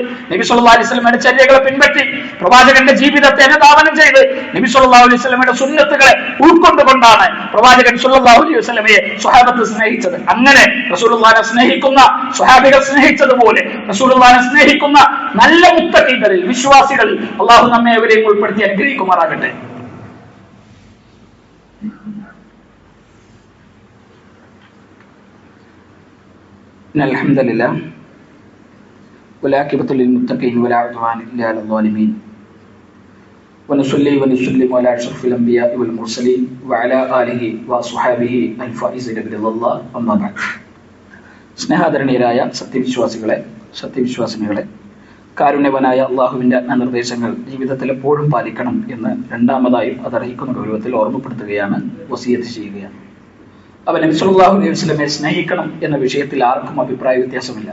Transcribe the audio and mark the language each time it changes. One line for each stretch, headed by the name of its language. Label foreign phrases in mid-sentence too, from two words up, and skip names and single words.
Malayalam: നബി
Arabic: صلى الله عليه
Malayalam: വസല്ലമയുടെ ചര്യകളെ പിൻപറ്റി പ്രവാചകന്റെ ജീവിതത്തെ അനുധാവനം ചെയ്ത് നബി
Arabic: صلى الله عليه
Malayalam: വസല്ലമയുടെ സുന്നത്തുകളെ ഉൾക്കൊണ്ടുകൊണ്ടാണ് പ്രവാചകൻ
Arabic: صلى الله عليه
Malayalam: വസല്ലമയെ സ്വഹാബത്ത് സ്നേഹിച്ചത്. അങ്ങനെ റസൂലുള്ളാഹിനെ സ്നേഹിക്കുന്ന സ്വഹാബികൾ സ്നേഹിച്ചതുപോലെ റസൂലുള്ളാഹിനെ സ്നേഹിക്കുന്ന നല്ല മുത്തഖീങ്ങളിൽ, വിശ്വാസികളിൽ അള്ളാഹു നമ്മെ അവരെയും ഉൾപ്പെടുത്തി അനുഗ്രഹിക്കുമാറാകട്ടെ.
Arabic: الحمد لله والعاقبة للمتقين ولا عدوان إلا على الظالمين ونصلي ونسلم على أشرف الأنبياء والمرسلين وعلى آله وصحبه الفائزين برضا الله أما بعد.
Malayalam: സ്നേഹാദരണീയരായ സത്യവിശ്വാസികളെ, കാരുണ്യവനായ അള്ളാഹുവിന്റെ നിർദ്ദേശങ്ങൾ ജീവിതത്തിൽ എപ്പോഴും പാലിക്കണം എന്ന് രണ്ടാമതായും അതർഹിക്കുന്ന ഗൗരവത്തിൽ ഓർമ്മപ്പെടുത്തുകയാണ്, വസിയത്ത് ചെയ്യുകയാണ്. അവൻ നബി
Arabic: صلى الله عليه
Malayalam: വസല്ലമയെ സ്നേഹിക്കണം എന്ന വിഷയത്തിൽ ആർക്കും അഭിപ്രായ വ്യത്യാസമില്ല.